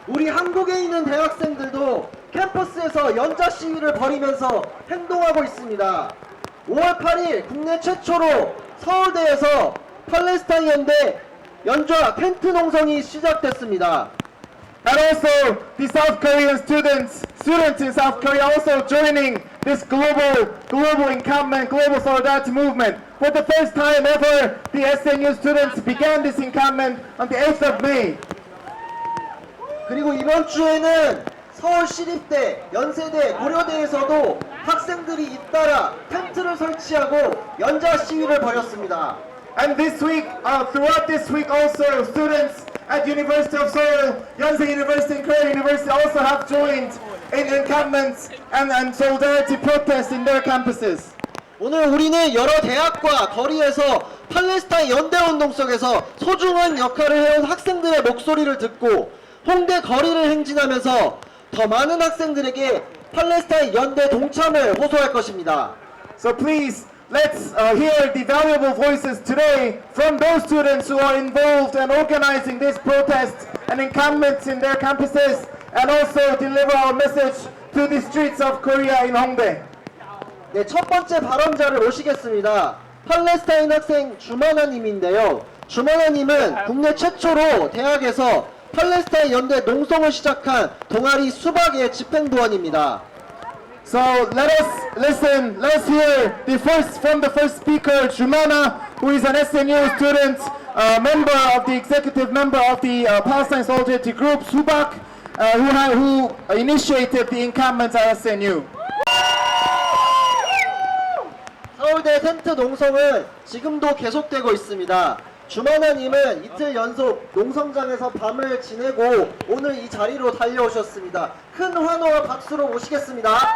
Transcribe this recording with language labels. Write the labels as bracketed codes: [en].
[ko] 우리 한국에 있는 대학생들도 캠퍼스에서 연좌 시위를 벌이면서 행동하고 있습니다. 5월 8일 국내 최초로 서울대에서 팔레스타인 연대 연좌 텐트 농성이 시작됐습니다. [en] And also the South Korean students in South Korea also joining this global encampment, global solidarity movement. For the first time ever, the SNU students began this encampment on the 8th of May. [ko] 그리고 이번 주에는 서울시립대, 연세대, 고려대에서도 학생들이 잇따라 텐트를 설치하고 연좌 시위를 벌였습니다. [en] And this week, throughout this week also, students at University of Seoul, Yonsei University and Korea University also have joined in encampments and solidarity protests in their campuses. [ko] 오늘 우리는 여러 대학과 거리에서 팔레스타인 연대운동 속에서 소중한 역할을 해온 학생들의 목소리를 듣고 홍대 거리를 행진하면서 더 많은 학생들에게 팔레스타인 연대 동참을 호소할 것입니다. [en] So please, let's hear the valuable voices today from those students who are involved in organizing this protest and encampments in their campuses, and also deliver our message to the streets of Korea in Hongdae. [ko] 네, 첫 번째 발언자를 모시겠습니다. 팔레스타인 학생 주마나님인데요. 주마나님은 국내 최초로 대학에서 팔레스타인 연대 농성을 시작한 동아리 수박의 집행부원입니다. [en] So let's hear from the first speaker, Jumana, who is an SNU student, member of the executive member of the Palestine Solidarity Group, Subak, who initiated the encampment at SNU. [ko] 서울대 텐트 농성은 지금도 계속되고 있습니다. 주마나님은 이틀 연속 농성장에서 밤을 지내고 오늘 이 자리로 달려오셨습니다. 큰 환호와 박수로 모시겠습니다.